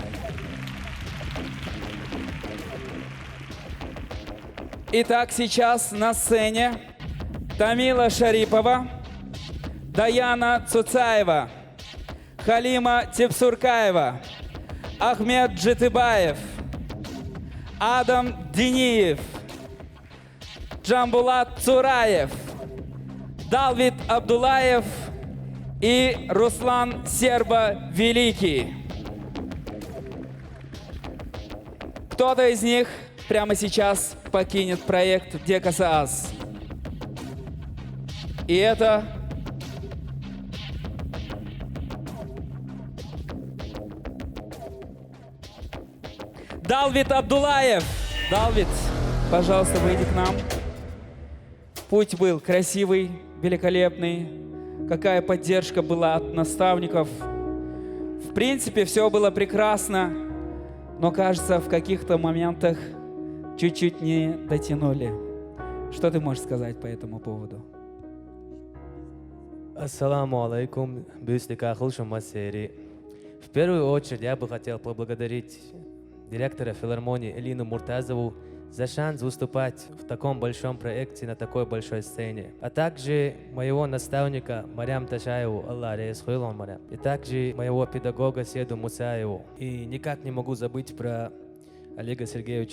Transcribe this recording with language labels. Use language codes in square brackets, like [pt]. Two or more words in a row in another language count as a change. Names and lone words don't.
[ru] Итак, сейчас на сцене Тамила Шарипова, Даяна Цуцаева, Халима Тепсуркаева, Ахмед Джитыбаев, Адам Дениев, Джамбулат Цураев, Далвид Абдулаев и Руслан Серба-Великий. Кто-то из них прямо сейчас покинет проект Декаса Ас. И это Далвид Абдулаев. Далвид, пожалуйста, выйди к нам. Путь был красивый, великолепный. Какая поддержка была от наставников. В принципе, все было прекрасно, но, кажется, в каких-то моментах чуть-чуть не дотянули. Что ты можешь сказать по этому поводу? [ar] السلام عليكم, бюстика Ахлшум Масери. [ru] В первую очередь я бы хотел поблагодарить директора филармонии Элину Муртазову за шанс выступать в таком большом проекте на такой большой сцене. А также моего наставника Марям Ташаеву, Аллах Рейсхуил Марям. И также моего педагога Седу Мусаеву. И никак не могу забыть про Олега Сергеевича.